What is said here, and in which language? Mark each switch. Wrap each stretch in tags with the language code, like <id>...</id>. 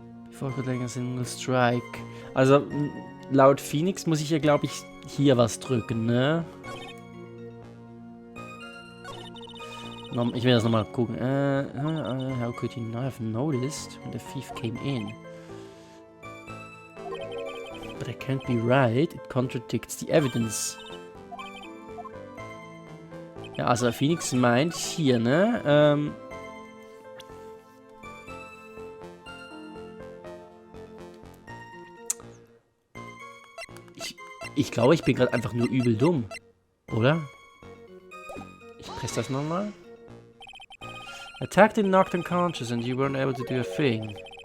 <en>Before Single Strike.</en> <de>Also laut Phoenix muss ich ja, glaube ich, hier was drücken, ne? Ich will das nochmal gucken.</de> <en>How could he not have noticed when the thief came in? But it can't be right. It contradicts the evidence.</en> <de>Ja, also Phoenix meint hier, ne? Ich glaube, ich bin gerade einfach nur übel dumm. Oder? Ich presse das nochmal.</de> <en>Attacked and knocked unconscious and you weren't able to do a thing.</en>